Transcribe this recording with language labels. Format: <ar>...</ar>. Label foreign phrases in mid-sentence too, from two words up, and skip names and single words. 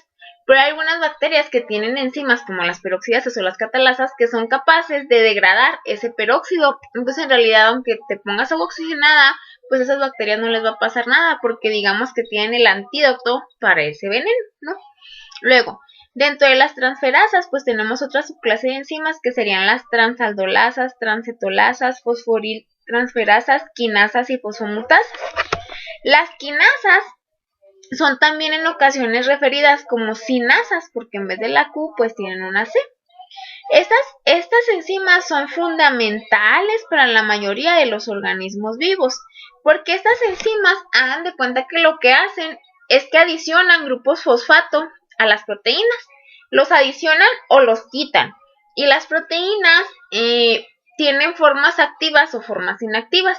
<es>Pero hay algunas bacterias que tienen enzimas como las peroxidasas o las catalasas que son capaces de degradar ese peróxido. Entonces en realidad aunque te pongas agua oxigenada, pues a esas bacterias no les va a pasar nada porque digamos que tienen el antídoto para ese veneno, ¿no? Luego, dentro de las transferasas, pues tenemos otra subclase de enzimas que serían las transaldolasas, transcetolasas, fosforiltransferasas, quinasas y fosfomutasas. Las quinasas son también en ocasiones referidas como sinasas, porque en vez de la Q, pues tienen una C. Estas enzimas son fundamentales para la mayoría de los organismos vivos, porque estas enzimas, hagan de cuenta que lo que hacen es que adicionan grupos fosfato a las proteínas, los adicionan o los quitan, y las proteínas tienen formas activas o formas inactivas.</es>